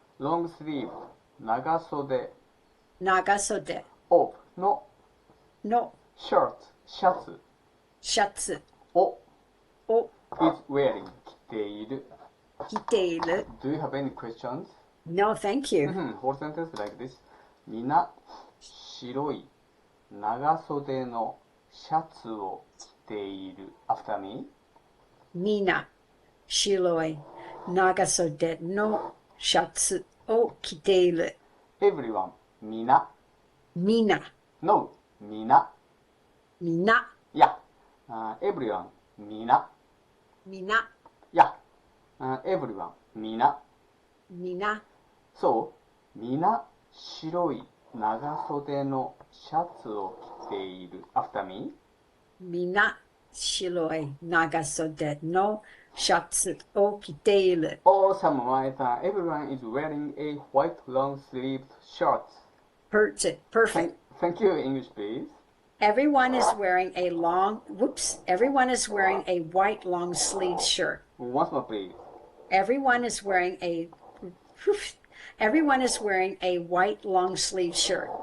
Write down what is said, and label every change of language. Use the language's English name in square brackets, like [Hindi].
[English] long sleeve 長袖。 [Japanese] 長袖 [English] of の [Japanese] の [English] shirt シャツ [Japanese] シャツをを [English] is wearing 着ている。 [Japanese] 着ている。 [English] Do you have any questions? No, thank you. Whole sentence like this. [Japanese] みな白い長袖のシャツを着ている。 [English] After me. [Japanese] みな白い長袖のシャツを着ている。 [English] Everyone みな [Japanese] みな [English] No みな [Japanese] みな [English] Yeah. Everyone みな [Japanese] みな [English] Yeah. Everyone みな [Japanese] みな [English] So [Japanese] みな白い長袖のシャツを着ている。 [English] After me. [Japanese] みな白い長袖のシャツを着ている。 [English] Awesome, Maeta. Everyone is wearing a white long-sleeved shirt. Perfect. Thank you. English, please. Everyone is wearing a everyone is wearing a white long sleeve shirt. Once more, please. Everyone is wearing a white long sleeve shirt.